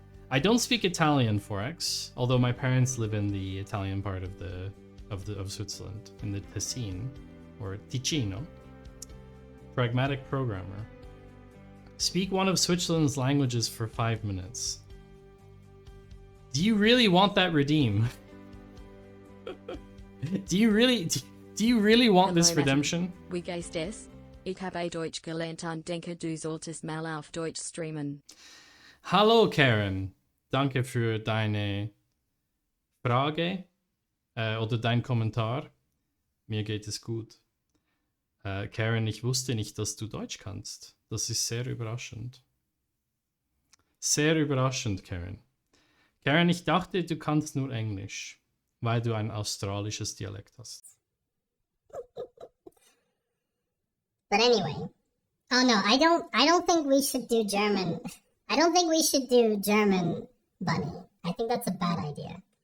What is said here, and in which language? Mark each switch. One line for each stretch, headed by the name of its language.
English: I don't speak Italian, Forex, although my parents live in the Italian part of Switzerland, in the Ticino, or Ticino. Pragmatic programmer. Speak one of Switzerland's languages for 5 minutes. Do you really want that redeem? Do you really want this redemption?
German: Wie geht's es? Ich habe Deutsch gelernt und denke du solltest mal auf Deutsch streamen. Hallo Karen, danke für deine Frage oder dein Kommentar. Mir geht es gut. Karen, ich wusste nicht, dass du Deutsch kannst. Das ist sehr überraschend. Sehr überraschend, Karen. Karen, ich dachte, du kannst nur Englisch, weil du ein australisches Dialekt hast.
English: But anyway. Oh no, I don't think we should do German. I don't think we should do German, Bunny. I think that's a bad idea.